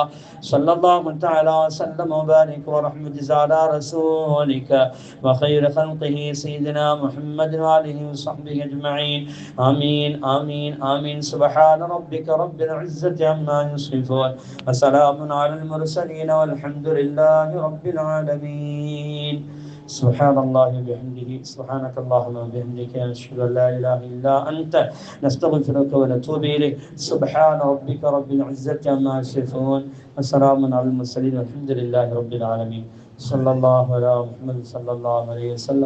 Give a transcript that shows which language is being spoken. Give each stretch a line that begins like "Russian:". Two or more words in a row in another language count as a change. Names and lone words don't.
Arabic: صلى الله تعالى وسلم وبارك ورحمته على رسولك وخير خلقه سيدنا محمد وآله وصحبه أجمعين. آمين آمين آمين. سبحان ربك رب العزة عما يصفون وسلام على المرسلين والحمد لله رب العالمين. سبحان الله وبحمده سبحانك اللهم وبحمدك نشهد ان لا اله الا انت نستغفرك ونتوب اليك. سبحان ربك رب العزة عما يصفون وسلام على المرسلين والحمد لله رب العالمين. صلى الله على محمد صلى الله عليه وسلم.